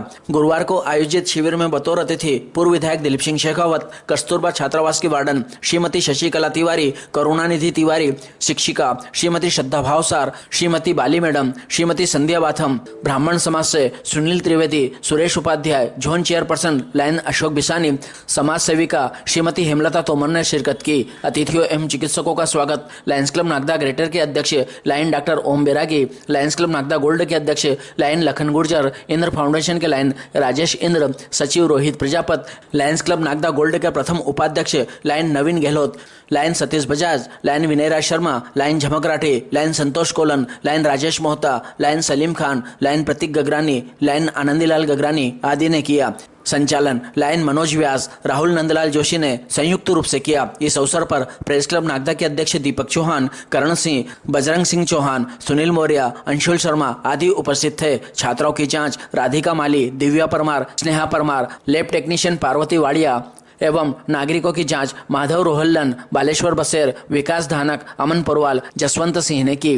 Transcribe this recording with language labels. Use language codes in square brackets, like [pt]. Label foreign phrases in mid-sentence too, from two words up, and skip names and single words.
[hi] गुरुवार को आयोजित शिविर में बतौर अतिथि पूर्व विधायक दिलीप सिंह शेखावत, कस्तूरबा छात्रावास की वार्डन श्रीमती शशिकला तिवारी, करुणानिधि तिवारी, शिक्षिका श्रीमती श्रद्धा भावसार, श्रीमती बाली मैडम, श्रीमती संध्या बाथम, ब्राह्मण समाज से सुनील त्रिवेदी, सुरेश उपाध्याय, [en] zone chairperson [hi] लायन अशोक बिसानी, समाज सेविका श्रीमती हेमलता तोमर ने शिरकत की। अतिथियों एवं चिकित्सकों का स्वागत लायंस क्लब नागदा ग्रेटर के अध्यक्ष लायन डॉक्टर ओम बैरागी, लायंस क्लब नागदा गोल्ड के अध्यक्ष लायन लखन गुर्जर, इंद्र फाउंडेशन के लायन राजेश इंद्र, सचिव रोहित प्रजापत, लायंस क्लब नागदा गोल्ड के प्रथम उपाध्यक्ष लायन नवीन गहलोत, लायन सतीश बजाज, लायन विनय राज शर्मा, लायन झमक राठे, लायन संतोष कोलन, लायन राजेश मोहता, लायन सलीम खान, लायन प्रतीक गगरानी, लायन आनंदीलाल गगरानी आदि ने किया। संचालन लायन मनोज व्यास, राहुल नंदलाल जोशी ने संयुक्त रूप से किया। इस अवसर पर प्रेस क्लब नागदा के अध्यक्ष दीपक चौहान, करण सिंह, बजरंग सिंह चौहान, सुनील मौर्य, अंशुल शर्मा आदि उपस्थित थे। छात्राओं की जांच राधिका माली, दिव्या परमार, स्नेहा परमार, [en] lab technician [hi] पार्वती वाड़िया एवं नागरिकों की जांच माधव रोहल्लन, बालेश्वर बसेर, विकास धानक, अमन परवाल, जसवंत सिंह ने की।